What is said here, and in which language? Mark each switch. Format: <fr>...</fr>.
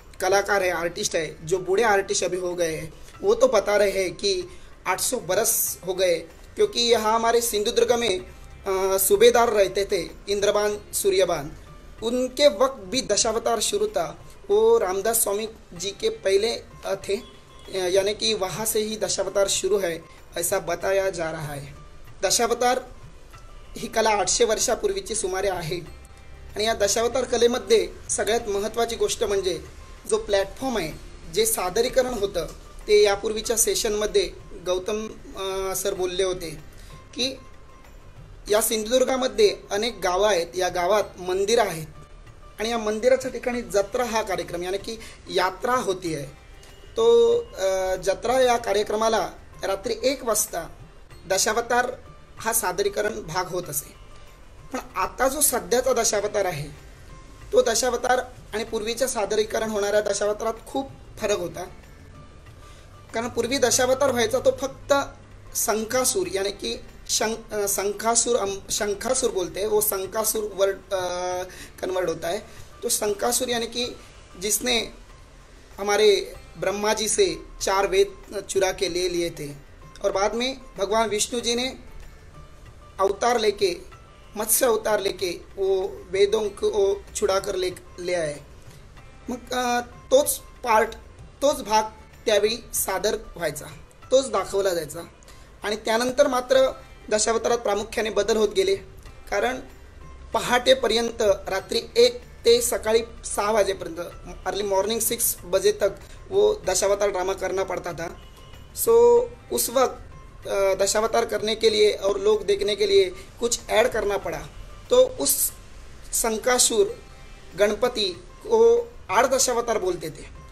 <hi>कलाकार है, आर्टिस्ट है, जो बूढ़े आर्टिस्ट अभी हो गए हैं, वो तो बता रहे हैं कि 800 बरस हो गए, क्योंकि यहाँ हमारे सिंधुदुर्ग में सूबेदार रहते थे इंद्रबान सूर्यबान, उनके वक्त भी दशावतार शुरू था। वो रामदास स्वामी जी के पहले थे, यानी कि वहाँ से ही दशावतार शुरू है ऐसा बताया जा रहा है।</hi> <mr>दशावतार ही कला 800 वर्षापूर्वीची सुमारे आहे। आणि या दशावतार कलेमध्ये सगळ्यात महत्त्वाची गोष्ट म्हणजे जो प्लॅटफॉर्म आहे, जे सादरीकरण होतं ते यापूर्वीच्या सेशनमध्ये गौतम सर बोलले होते की या सिंधुदुर्गामध्ये अनेक गावं आहेत, या गावात मंदिरं आहेत आणि या मंदिराच्या ठिकाणी जत्रा हा कार्यक्रम यानी की यात्रा होती आहे। तो जत्रा या कार्यक्रमाला रात्री 1 वाजता दशावतार हा सादरीकरण भाग होत असे। पण आता जो सध्याचा दशावतार आहे तो दशावतार आणि पूर्वीच्या सादरीकरण होणाऱ्या दशावतारात खूप फरक होता। कारण पूर्वी दशावतार व्हायचा तो फक्त संकासूर यानी कि</mr> <hi>शंखासुर बोलते हैं, वो संकासुर वर्ड कन्वर्ट होता है। तो संकासुर यानी कि जिसने हमारे ब्रह्मा जी से 4 वेद चुरा के ले लिए थे और बाद में भगवान विष्णु जी ने अवतार लेके, मत्स्य अवतार लेके वो वेदों को छुड़ा कर ले आए।</hi> <mr>मग तोच भाग त्यावेळी सादर व्हायचा, तोच दाखवला जायचा। आणि त्यानंतर मात्र दशावतारात प्रामुख्याने बदल होत गेले, कारण पहाटेपर्यंत रात्री 1 ते सकाळी 6 बजेपर्यंत,</mr> <hi>अर्ली मॉर्निंग 6 बजे तक वो दशावतार ड्रामा करना पड़ता था। सो उस वक्त दशावतार करने के लिए और लोग देखने के लिए कुछ ऐड करना पड़ा। तो उस संकासुर गणपति को 8 दशावतार बोलते थे।</hi>